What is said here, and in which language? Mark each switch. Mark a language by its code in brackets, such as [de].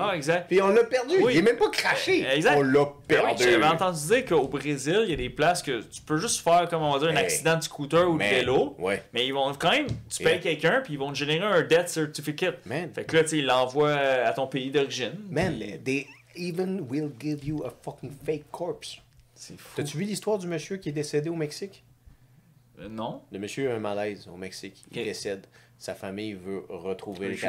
[fr] Ah, exact. Puis on l'a perdu. Il est même pas craché. Exact. On l'a perdu. J'avais entendu dire qu'au Brésil, il y a des places que tu peux juste faire, comme on va dire, un accident de scooter ou de vélo. Mais ils vont quand même, tu payes quelqu'un, puis ils vont te générer un [en] death certificate. [fr] Fait que là, tu sais, ils l'envoient à ton pays d'origine. [en] Man, they even will give you a fucking fake corpse. [fr] C'est fou. T'as-tu vu l'histoire du monsieur qui est décédé au Mexique? Non. Le monsieur a un malaise au Mexique. Il décède. Sa famille veut retrouver le